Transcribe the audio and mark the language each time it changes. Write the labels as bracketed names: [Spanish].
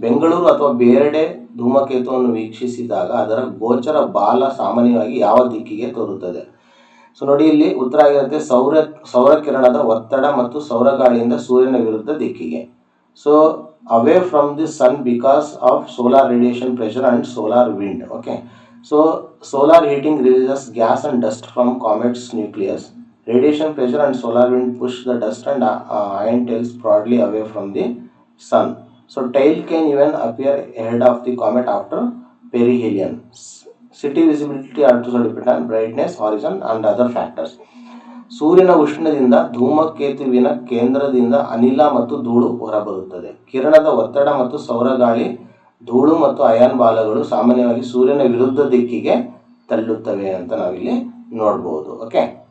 [Kannada] ಬೆಂಗಳೂರು ಅಥವಾ ಬೇರೆಡೆ ಧೂಮಕೇತುವನ್ನು ವೀಕ್ಷಿಸಿದಾಗ ಅದರ ಗೋಚರ ಬಾಲ ಸಾಮಾನ್ಯವಾಗಿ ಯಾವ ದಿಕ್ಕಿಗೆ ತೋರುತ್ತದೆ? ಸೊ ನೋಡಿ, ಇಲ್ಲಿ ಉತ್ತರ ಆಗಿರುತ್ತೆ ಸೌರ ಕಿರಣದ ಒತ್ತಡ ಮತ್ತು ಸೌರಗಾಳಿಯಿಂದ ಸೂರ್ಯನ ವಿರುದ್ಧ ದಿಕ್ಕಿಗೆ. [English] So away from the sun because of solar radiation pressure and solar wind. Okay, so solar heating releases gas and dust from comet's nucleus. Radiation pressure and solar wind push the dust and ion tails broadly away from the sun. So tail can even appear ahead of the comet after perihelion. City visibility also depends on brightness, horizon and other factors. [Kannada] ಸೂರ್ಯನ ಉಷ್ಣದಿಂದ ಧೂಮಕೇತುವಿನ ಕೇಂದ್ರದಿಂದ ಅನಿಲ ಮತ್ತು ಧೂಳು ಹೊರಬರುತ್ತದೆ. ಕಿರಣದ ಒತ್ತಡ ಮತ್ತು ಸೌರಗಾಳಿ ಧೂಳು ಮತ್ತು ಅಯಾನ್ ಬಾಲಗಳು ಸಾಮಾನ್ಯವಾಗಿ ಸೂರ್ಯನ ವಿರುದ್ಧ ದಿಕ್ಕಿಗೆ ತಳ್ಳುತ್ತವೆ ಅಂತ ನಾವಿಲ್ಲಿ ನೋಡ್ಬೋದು. ಓಕೆ,